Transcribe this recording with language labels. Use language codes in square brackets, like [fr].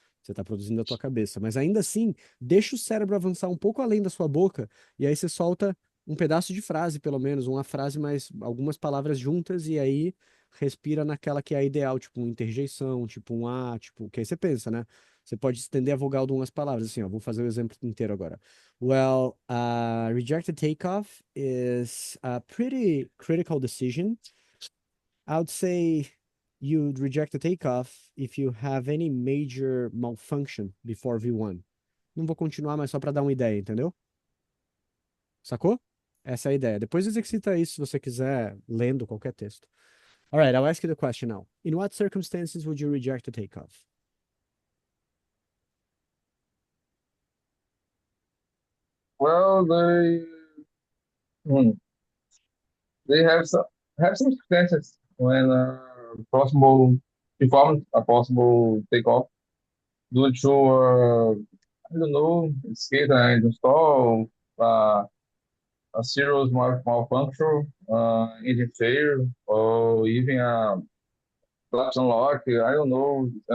[pt] Você está produzindo a tua cabeça. Mas ainda assim, deixa o cérebro avançar um pouco além da sua boca, e aí você solta um pedaço de frase, pelo menos, uma frase mais algumas palavras juntas, e aí respira naquela que é a ideal, tipo uma interjeição, tipo um A, tipo, que aí você pensa, né? Você pode estender a vogal de umas palavras, assim, ó, vou fazer o exemplo inteiro agora. [en] Well, rejected takeoff is a pretty critical decision. I would say you'd reject the takeoff if you have any major malfunction before V1. [pt] Não vou continuar, mas só para dar uma ideia, entendeu? Sacou? Essa é a ideia. Depois exercita isso se você quiser, lendo qualquer texto. [en] All right, I'll ask you the question now. In what circumstances would you reject the takeoff? Well, they have some circumstances when possible perform a possible takeoff due to I don't know, in this case I install a serious malfunction, engine failure, or even a collapse unlock. I don't know.